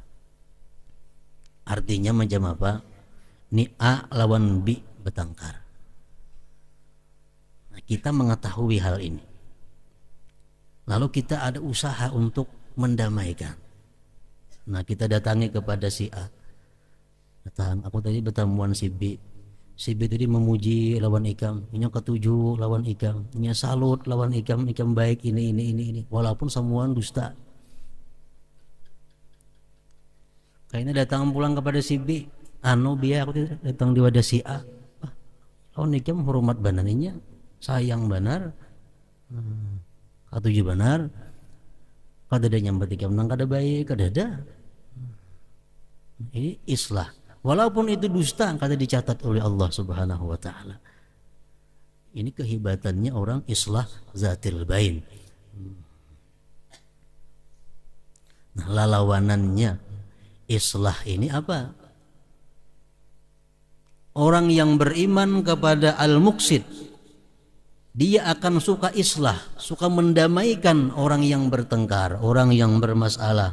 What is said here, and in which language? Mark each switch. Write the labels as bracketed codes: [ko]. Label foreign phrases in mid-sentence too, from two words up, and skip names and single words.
[id] Artinya macam apa? Ini A lawan B bertengkar. Nah, kita mengetahui hal ini. Lalu kita ada usaha untuk mendamaikan. Nah, kita datangi kepada si A. [bjn] Datang, aku tadi bertemuan si B. Si B tadi memuji lawan Ikam, yang ketujuh lawan Ikam, yang salut lawan Ikam, Ikam baik ini. [id] Walaupun semua dusta. Kayaknya datang pulang kepada si B, biar aku datang di wadah si A. [bjn] Lawan Ikam hormat bananinya, sayang benar, ketujuh benar, kada ada nyambat Ikam nang kada baik, kada ada. [id] Ini islah. Walaupun itu dusta [bjn] kada dicatat [id] oleh Allah [ar] سبحانه وتعالى. [id] Ini kehebatannya orang [ar] إصلاح ذات البين. [id] Nah, lawanannya islah ini apa? Orang yang beriman kepada al-muqsid, dia akan suka islah, suka mendamaikan orang yang bertengkar, orang yang bermasalah.